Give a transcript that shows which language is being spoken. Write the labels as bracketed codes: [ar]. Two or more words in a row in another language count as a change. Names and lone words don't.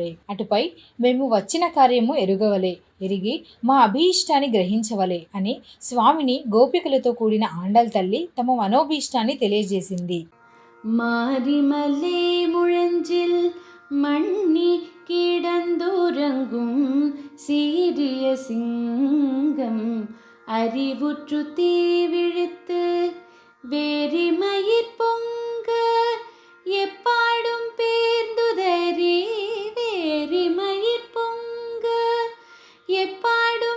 [te] అటుపై మేము వచ్చిన కార్యము ఎరుగవలే, ఎరిగి మా అభీష్టాన్ని గ్రహించవలే అని స్వామిని గోపికలతో కూడిన ఆండాల్ తల్లి తమ మనోభీష్టాన్ని తెలియజేసింది. [ta] மாரிமலை முழஞ்சில் மண்ணி கிடந்துறங்கும் சீரிய சிங்கம் அறிவுற்று தீவிழித்து வேரிமயிர் பொங்க எப்பாடும் பேர்ந்துதறி வேரிமயிர் பொங்க எப்பாடும்